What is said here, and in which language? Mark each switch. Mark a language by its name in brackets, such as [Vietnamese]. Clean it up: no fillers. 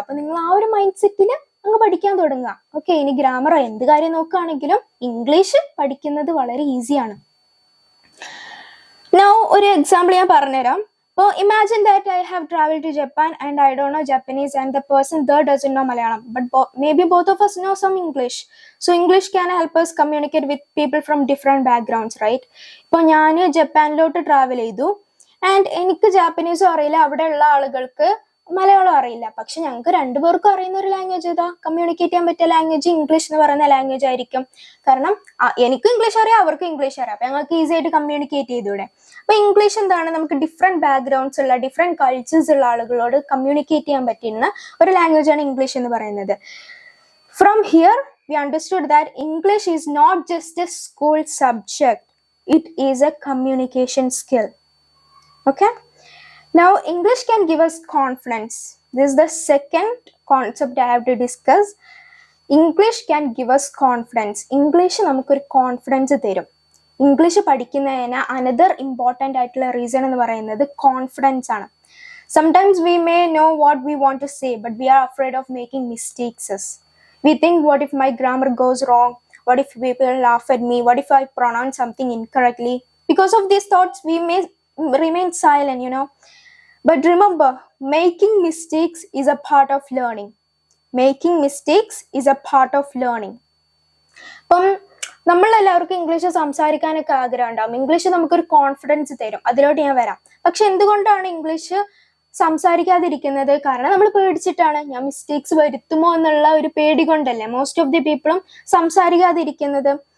[Malayalam] അപ്പൊ നിങ്ങൾ ആ ഒരു മൈൻഡ് സെറ്റിൽ അങ്ങ് പഠിക്കാൻ തുടങ്ങുക. ഓക്കെ, ഇനി ഗ്രാമറോ എന്ത് കാര്യം നോക്കുകയാണെങ്കിലും ഇംഗ്ലീഷ് പഠിക്കുന്നത് വളരെ ഈസിയാണ്. [English] now [Malayalam] ഒരു എക്സാമ്പിൾ ഞാൻ പറഞ്ഞുതരാം. അപ്പോൾ [English] Imagine that I have travel to Japan and I don't know Japanese and the person there doesn't know Malayalam, but maybe both of us know some English. So English can help us communicate with people from different backgrounds, right? [Malayalam] ഇപ്പോൾ ഞാൻ ജപ്പാനിലോട്ട് travel ചെയ്തു and എനിക്ക് ജാപ്പനീസും അറിയില്ല, അവിടെയുള്ള ആളുകൾക്ക് മലയാളം അറിയില്ല. പക്ഷെ ഞങ്ങൾക്ക് രണ്ടുപേർക്കും അറിയുന്ന ഒരു ലാംഗ്വേജ് ഏതാ, കമ്മ്യൂണിക്കേറ്റ് ചെയ്യാൻ പറ്റിയ ലാംഗ്വേജ് ഇംഗ്ലീഷ് എന്ന് പറയുന്ന ലാംഗ്വേജ് ആയിരിക്കും. കാരണം എനിക്കും ഇംഗ്ലീഷ് അറിയാം, അവർക്കും ഇംഗ്ലീഷ് അറിയാം. അപ്പൊ ഞങ്ങൾക്ക് ഈസി ആയിട്ട് കമ്മ്യൂണിക്കേറ്റ് ചെയ്തൂടെ. അപ്പൊ ഇംഗ്ലീഷ് എന്താണ്, നമുക്ക് ഡിഫറെന്റ് ബാക്ക്ഗ്രൗണ്ട്സ് ഉള്ള ഡിഫറെന്റ് കൾച്ചേഴ്സ് ഉള്ള ആളുകളോട് കമ്മ്യൂണിക്കേറ്റ് ചെയ്യാൻ പറ്റുന്ന ഒരു ലാംഗ്വേജ് ആണ് ഇംഗ്ലീഷ് എന്ന് പറയുന്നത്. [English] From here we understood that English is not just a school subject, it is a communication skill. Okay, now English can give us confidence. This is the second concept I have to discuss. English can give us confidence. [Malayalam] English നമുക്കൊരു confidence തരും. English പഠിക്കുന്നതിന് another important ആയിട്ടുള്ള reason എന്ന് പറയുന്നത് confidence ആണ്. [English] Sometimes we may know what we want to say, but we are afraid of making mistakes. We think, what if my grammar goes wrong? What if people laugh at me? What if I pronounce something incorrectly? Because of these thoughts, we may remain silent, you know. But remember, making mistakes is a part of learning. Making mistakes is a part of learning. [Malayalam] അപ്പം നമ്മളെല്ലാവർക്കും English സംസാരിക്കാനൊക്കെ ആഗ്രഹം ഉണ്ടാവും. English നമുക്കൊരു confidence തരും, അതിലോട്ട് ഞാൻ വരാം. പക്ഷെ എന്തുകൊണ്ടാണ് ഇംഗ്ലീഷ് സംസാരിക്കാതിരിക്കുന്നത്? കാരണം നമ്മൾ പേടിച്ചിട്ടാണ്. ഞാൻ മിസ്റ്റേക്സ് വരുത്തുമോ എന്നുള്ള ഒരു പേടി കൊണ്ടല്ലേ മോസ്റ്റ് ഓഫ് ദി പീപ്പിളും സംസാരിക്കാതിരിക്കുന്നത്.